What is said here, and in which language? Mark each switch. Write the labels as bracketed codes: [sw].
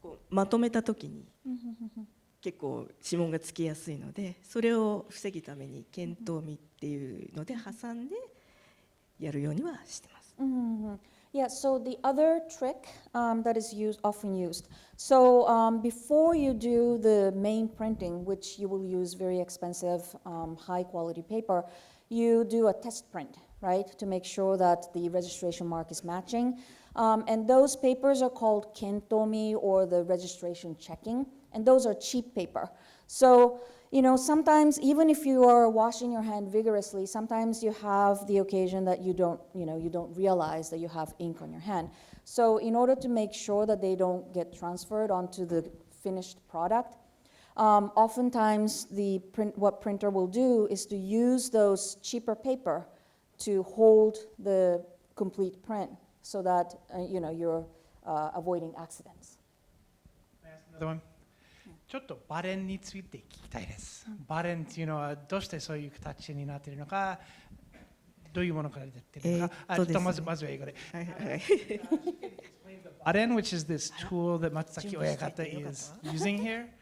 [ja] まとめた時に結構指紋がつきやすいので、それを防ぐために検討みっていうので挟んでやるようにはしてます。 [en] Yeah, so the other trick that is often used. So before you do the main printing, which you will use very expensive, high quality paper, you do a test print, right, to make sure that the registration mark is matching. And those papers are called kentomi, or the registration checking, and those are cheap paper. So sometimes even if you are washing your hand vigorously, sometimes you have the occasion that you don't realize that you have ink on your hand. So in order to make sure that they don't get transferred onto the finished product, Oftentimes, what printer will do is to use those cheaper paper to hold the complete print so that you're avoiding accidents. Another one. [ja] ちょっとバレンについて聞きたいです。バレンっていうのはどうしてそういう形になっているのか、どういうものから出ているのか、まずは英語で。 [en] バレン which is this tool that 松崎親方 is using here.